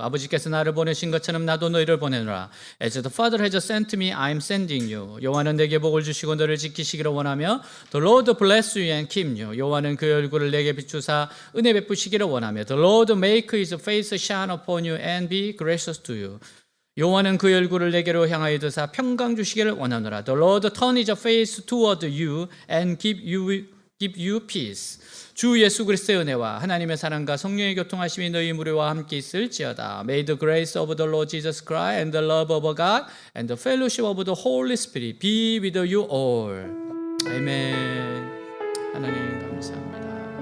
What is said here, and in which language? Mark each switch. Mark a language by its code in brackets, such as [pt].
[ko] 아버지께서 나를 보내신 것처럼 나도 너희를 보내노라. [en] As the Father has sent me, I am sending you. [ko] 여호와는 내게 복을 주시고 너를 지키시기를 원하며 [en] The Lord bless you and keep you. [ko] 여호와는 그 얼굴을 내게 비추사 은혜 베푸시기를 원하며 [en] The Lord make his face shine upon you and be gracious to you. [ko] 여호와는 그 얼굴을 내게로 향하여 드사 평강 주시기를 원하노라. [en] The Lord turn his face toward you and give you peace. [ko] 주 예수 그리스도의 은혜와 하나님의 사랑과 성령의 교통하심이 너희 무리와 함께 있을지어다. [en] May the grace of the Lord Jesus Christ and the love of God and the fellowship of the Holy Spirit be with you all. [ko] 아멘. 하나님 감사합니다.